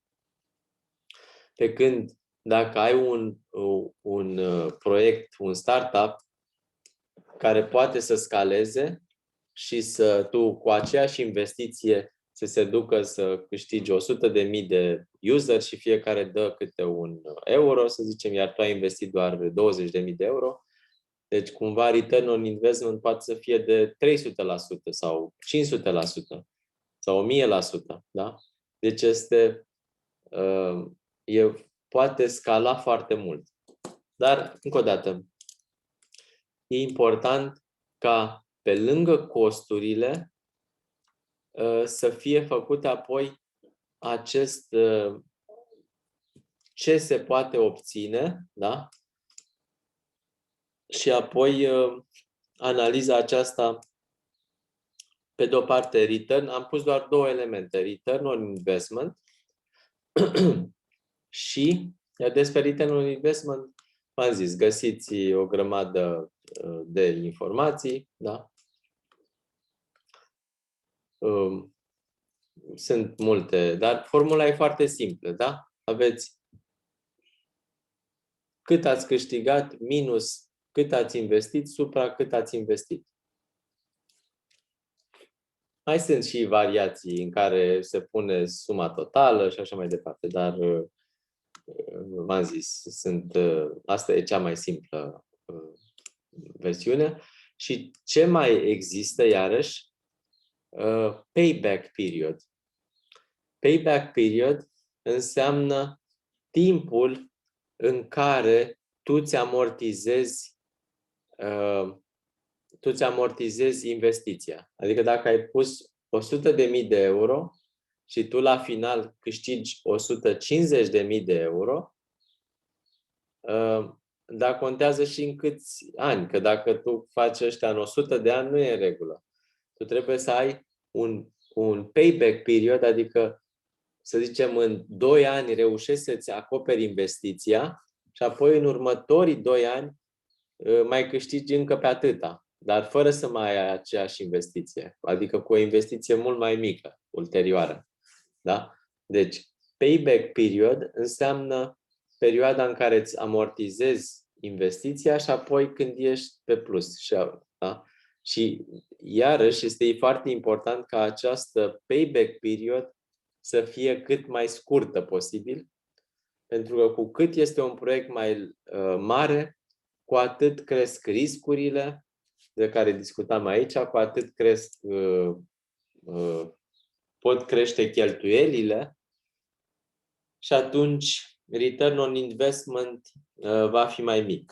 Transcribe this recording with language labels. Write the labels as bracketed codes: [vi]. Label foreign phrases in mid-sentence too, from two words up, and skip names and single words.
[ro] Pe când dacă ai un proiect, un startup care poate să scaleze și tu cu aceeași investiție să se ducă să câștigi 100.000 de user și fiecare dă câte €1, să zicem, iar tu ai investit doar 20.000 de euro, deci cumva [en] return on investment [ro] poate să fie de 300% sau 500% sau 1000%. Da? Deci poate scala foarte mult. Dar, încă o dată, e important ca pe lângă costurile să fie făcut apoi ce se poate obține, da? Și apoi analiza aceasta, pe de o parte, am pus doar două elemente, [en] return on investment [ro] și despre [en] return on investment, [ro] v-am zis, găsiți o grămadă de informații, da? Sunt multe, dar formula e foarte simplă, da? Aveți cât ați câștigat minus cât ați investit supra cât ați investit. Mai sunt și variații în care se pune suma totală și așa mai departe, dar v-am zis, asta e cea mai simplă versiune. Și ce mai există, iarăși, [en] payback period. Payback period [ro] înseamnă timpul în care tu îți amortizezi investiția. Adică dacă ai pus 100.000 de euro și tu la final câștigi 150.000 de euro, dar contează și în câți ani. Că dacă tu faci ăștia în 100 de ani, nu e în regulă. Tu trebuie să ai un [en] payback period, [ro] adică să zicem în 2 ani reușești să-ți acoperi investiția și apoi în următorii 2 ani mai câștigi încă pe atâta, dar fără să mai ai aceeași investiție, adică cu o investiție mult mai mică, ulterioară. Da? Deci, [en] payback period [ro] înseamnă perioada în care îți amortizezi investiția și apoi când ești pe plus. Da? Și iarăși este foarte important ca această [en] payback period [ro] să fie cât mai scurtă posibil, pentru că cu cât este un proiect mai mare, cu atât cresc riscurile de care discutam aici, cu atât pot crește cheltuielile și atunci [en] return on investment [ro] va fi mai mic.